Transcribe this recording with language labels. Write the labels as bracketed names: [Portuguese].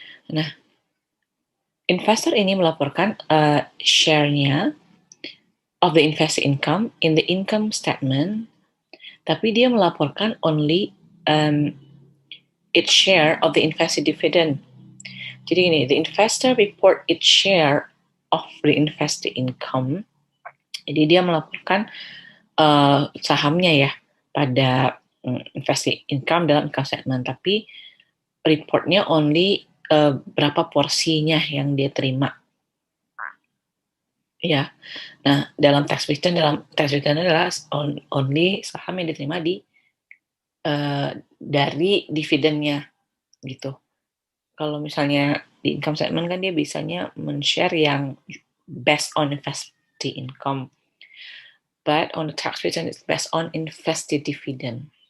[Indonesian] Nah, investor ini melaporkan share-nya [English] of the invested income in the income statement, [Indonesian] tapi dia melaporkan [English] only its share of the invested dividend. [Indonesian] Jadi ini, [English] the investor report its share of the invested income. [Indonesian] Jadi dia melaporkan sahamnya ya pada invested income dalam income statement, tapi reportnya only berapa porsinya yang dia terima. Ya, nah dalam tax return adalah only saham yang diterima dari dividennya gitu. Kalau misalnya di income statement kan dia biasanya men-share yang [English] based on invested income, but on the tax return it's based on invested dividend.